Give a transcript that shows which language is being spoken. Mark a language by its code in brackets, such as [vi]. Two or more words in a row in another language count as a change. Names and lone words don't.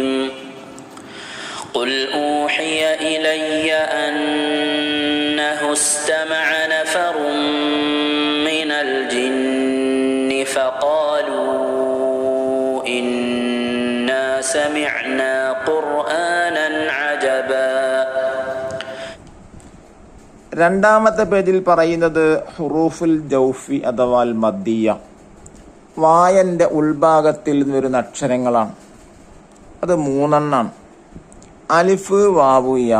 [ar] قل أوحي إلي أنه استمع نفر من الجن فقالوا إنا سمعنا قرآنا عجبا. [ml] രണ്ടാമത്തെ പേജിൽ പറയുന്നത് [ar] حروف الجوفي [ml] അഥവാ മദ്ദിയ, വായന്റെ ഉൾഭാഗത്തിൽ നിന്ന് വരുന്ന അക്ഷരങ്ങളാണ്. അത് 3 അലിഫ്, വാവു, യാ.